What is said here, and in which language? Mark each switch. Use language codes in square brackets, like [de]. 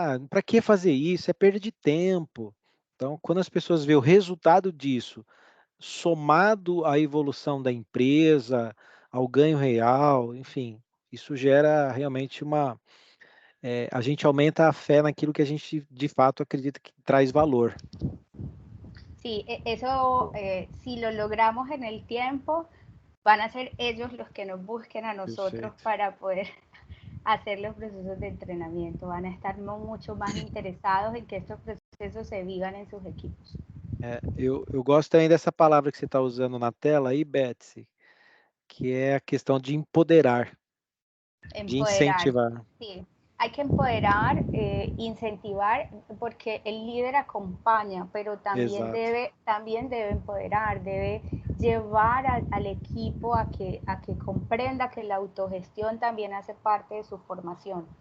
[pt] Para que fazer isso? É perda de tempo. Então, quando as pessoas veem o resultado disso, somado à evolução da empresa, ao ganho real, enfim, isso gera realmente a gente aumenta a fé naquilo que a gente de fato acredita que traz valor. [es] Sí, eso si lo logramos en el tiempo, van a ser ellos los que nos busquen a nosotros para poder hacer los procesos de entrenamiento. Van a estar mucho más interesados en que estos procesos se vivan en sus equipos. [pt] Eu gosto também dessa palavra que você está usando na tela aí, Betsy, que é a questão de empoderar, de incentivar. [es] Sí, hay que empoderar, incentivar, porque el líder acompaña, pero también debe empoderar, debe llevar al equipo a que comprenda que la autogestión también hace parte de su formación.